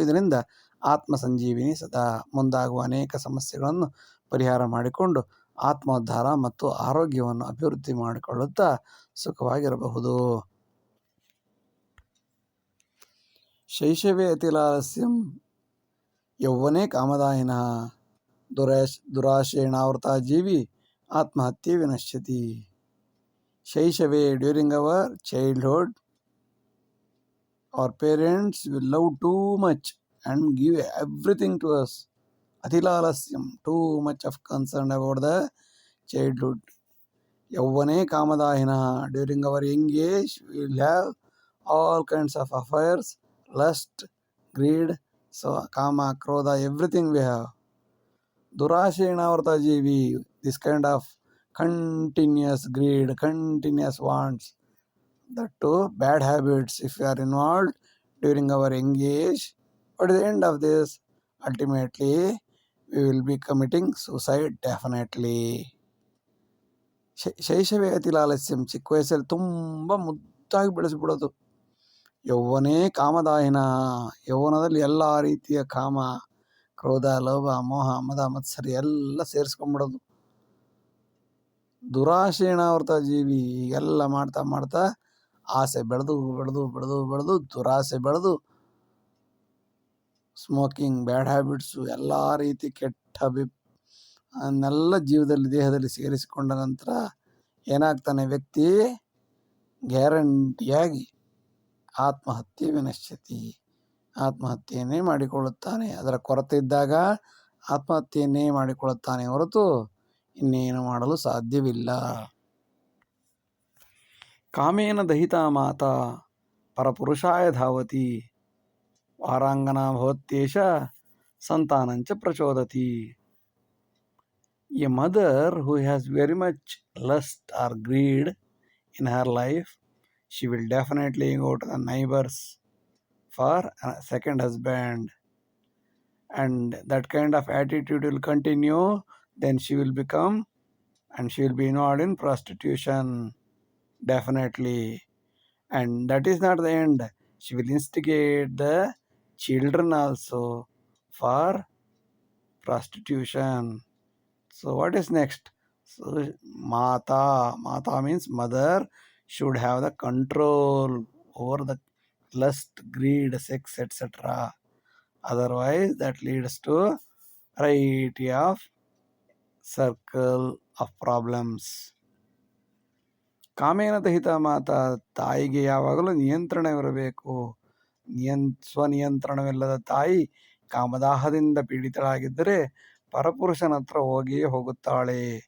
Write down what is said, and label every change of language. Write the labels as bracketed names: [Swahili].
[Kannada] ಇದರಿಂದ [Sanskrit] ಆತ್ಮ ಸಂಜೀವಿನಿ ಸದಾ [Kannada] ಮುಂದಾಗುವ ಅನೇಕ ಸಮಸ್ಯೆಗಳನ್ನು ಪರಿಹಾರ ಮಾಡಿಕೊಂಡು ಆತ್ಮೋದ್ಧಾರ ಮತ್ತು ಆರೋಗ್ಯವನ್ನು ಅಭಿವೃದ್ಧಿ ಮಾಡಿಕೊಳ್ಳುತ್ತಾ ಸುಖವಾಗಿರಬಹುದು. [Sanskrit] ಶೈಶವೇ ಅತಿಲಾಲಸ್ಯಂ ಯೌವನೇ ಕಾಮದಾಯಿನಃ ದುರಾಶೇಣಾವೃತ ಜೀವಿ ಆತ್ಮಹತ್ಯೆ ವಿನಶ್ಯತಿ. [English] ಶೈಶವೇ, during our childhood, our parents will love too much and give everything to us. Atilalasya, too much of concern about the childhood. [Sanskrit] Yavvane kamadahina, [English] during our young age, we will have all kinds of affairs, lust, greed, so kama, krodha, everything we have. [Sanskrit] Durashena varta jivi, [English] this kind of continuous greed, continuous wants, that too bad habits if we are involved during our young age. But at the end of this, ultimately we will be committing suicide definitely. [Sanskrit] ಶೈಶವೇ ಅತಿಲಾಲಸ್ಯಂ, [Kannada] ಚಿಕ್ಕ ವಯಸ್ಸಲ್ಲಿ ತುಂಬ ಮುದ್ದಾಗಿ ಬೆಳೆಸಿಬಿಡೋದು. [Sanskrit] ಯೌವನೇ ಕಾಮದಾಯಿನ, [Kannada] ಯೌವನದಲ್ಲಿ ಎಲ್ಲ ರೀತಿಯ ಕಾಮ, ಕ್ರೋಧ, ಲೋಭ, ಮೋಹ, ಮದ, ಮತ್ಸರಿ ಎಲ್ಲ ಸೇರಿಸ್ಕೊಂಡ್ಬಿಡೋದು. [Sanskrit] ದುರಾಶೇಣಾವೃತ ಜೀವಿ, [Kannada] ಎಲ್ಲ ಮಾಡ್ತಾ ಆಸೆ ಬೆಳೆದು ದುರಾಸೆ ಬೆಳೆದು [English] smoking, bad habits, [Kannada] ಎಲ್ಲ ರೀತಿ ಕೆಟ್ಟ ಅನ್ನೆಲ್ಲ ದೇಹದಲ್ಲಿ ಸೇರಿಸಿಕೊಂಡ ನಂತರ ಏನಾಗ್ತಾನೆ ವ್ಯಕ್ತಿ? ಗ್ಯಾರಂಟಿಯಾಗಿ [Sanskrit] ಆತ್ಮಹತ್ಯೆ ವಿನಶ್ಯತಿ, [Kannada] ಆತ್ಮಹತ್ಯೆಯನ್ನೇ ಮಾಡಿಕೊಳ್ಳುತ್ತಾನೆ. ಅದರ ಕೊರತೆ ಇದ್ದಾಗ ಆತ್ಮಹತ್ಯೆಯನ್ನೇ ಮಾಡಿಕೊಳ್ಳುತ್ತಾನೆ ಹೊರತು ಇನ್ನೇನು ಮಾಡಲು ಸಾಧ್ಯವಿಲ್ಲ. [Sanskrit] ಕಾಮೇನ ದಹಿತಾ ಮಾತಾ ಪರಪುರುಷಾಯ ಧಾವತಿ ವಾರಾಂಗನಾ ಭವತ್ಯೇಷ ಸಂತಾನಂಚ ಪ್ರಚೋದತಿ. [English] A mother who has very much lust or greed in her life, she will definitely go to the neighbors for a second husband, and that kind of attitude will continue. Then she will become and she will be involved in prostitution, definitely. And that is not the end. She will instigate the children also for prostitution. So what is next? So Mata means mother should have the control over the lust, greed, sex, etc. Otherwise, that leads to variety of circle of problems. [Sanskrit] ಕಾಮೇನ ದಹಿತ ಮಾತಾ, [Kannada] ತಾಯಿಗೆ ಯಾವಾಗಲೂ ನಿಯಂತ್ರಣವಿರಬೇಕು. ಸ್ವನಿಯಂತ್ರಣವಿಲ್ಲದ ತಾಯಿ ಕಾಮದಾಹದಿಂದ ಪೀಡಿತಳಾಗಿದ್ದರೆ ಪರಪುರುಷನ ಹತ್ರ ಹೋಗಿಯೇ ಹೋಗುತ್ತಾಳೆ.